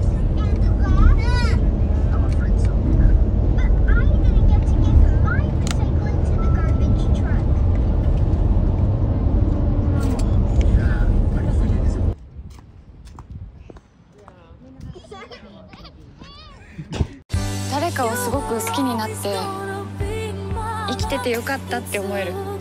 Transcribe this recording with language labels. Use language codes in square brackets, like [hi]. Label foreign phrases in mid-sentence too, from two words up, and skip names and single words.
[en] And the glass. But I didn't get to give my recycling to the garbage truck. [ja] 誰かをすごく好きになって生きててよかったって思える。